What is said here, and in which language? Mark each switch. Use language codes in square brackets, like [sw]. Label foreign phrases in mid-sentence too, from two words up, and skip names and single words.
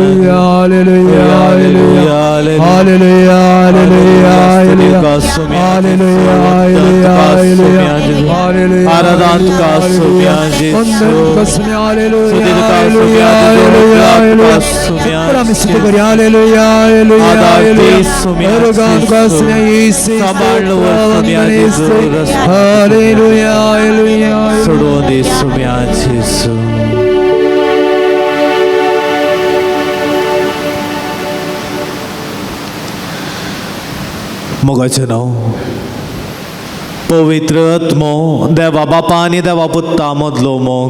[la] Alleluia, Alleluia, Alleluia, Alleluia, Alleluia, Alleluia, Alleluia, [kok] Radhan tuka sumya Jesu. [la] Alleluia, Alleluia, Alleluia, Alleluia, [kok] सोडून दे सुम्या जेसू मोगाचें नांव पवित्र आत्मो देवा बापा आनी देवा पुत्ता मदलो मोग